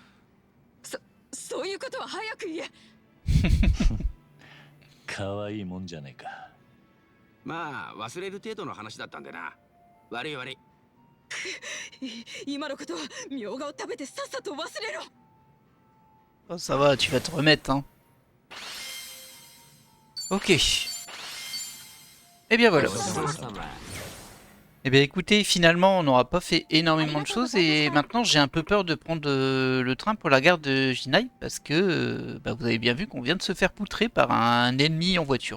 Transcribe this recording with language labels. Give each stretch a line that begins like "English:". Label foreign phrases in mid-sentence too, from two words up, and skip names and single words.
Japanese: そういうことは早く言え。可愛いもんじゃねえか。まあ忘れる程度の話だったんでな。悪い悪い。今のことはみょうがを食べてさっさと忘れろ。
French: Oh, ça va, tu vas te remettre, hein. Ok. Eh bien voilà. Eh bien écoutez, finalement on n'aura pas fait énormément de choses et maintenant j'ai un peu peur de prendre le train pour la gare de Jinai parce que bah, vous avez bien vu qu'on vient de se faire poutrer par un ennemi en voiture.